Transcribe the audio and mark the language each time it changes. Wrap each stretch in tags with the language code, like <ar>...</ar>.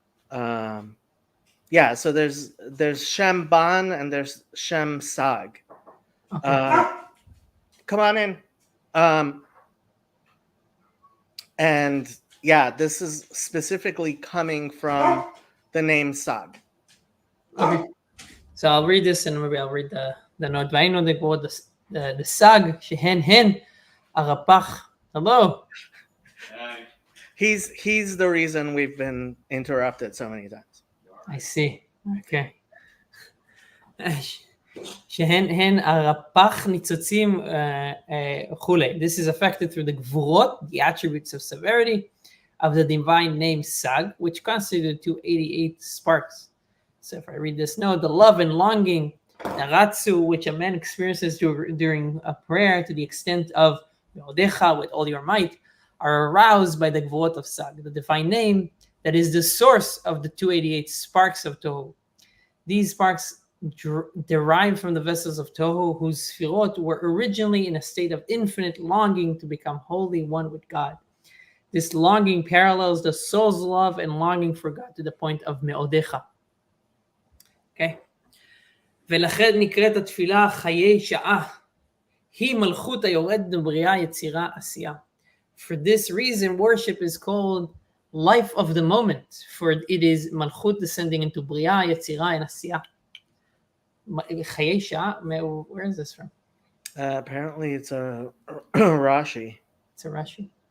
<en>Yeah, so there's Shem Ban and there's Shem Sag. Okay. Come on in. And yeah, this is specifically coming from the name Sag. Okay. So I'll read this and maybe I'll read the note.</en> <he>והיינו לגבורות the sag שהן הרפ"ח.</he> <en>Hello. He's the reason we've been interrupted so many times. I see. Okay.</en> <he>שהן הרפ"ח ניצוצים וכולי.</he> <en>This is affected through the גבורות, the attributes of severity of the divine name Sag, which constitute 288 sparks. So if I read this note, the love and longing, the ratzu, which a man experiences during a prayer to the extent of Yodecha, with all your might, are aroused by the gvurot of Sag, the divine name that is the source of the 288 sparks of Tohu. These sparks derive from the vessels of Tohu, whose sfirot were originally in a state of infinite longing to become wholly one with God. This longing parallels the soul's love and longing for God to the point of me'odecha. Okay.</en> <he>ולכן נקראת התפילה חיי שעה. היא מלכות היורד בבריאה יצירה עשייה.</he> <en>For this reason, worship is called life of the moment, for it is malchut descending into bria, yetzira, and asiya. Chayei Shah, where is this from? Apparently it's a Rashi. It's a Rashi.</en>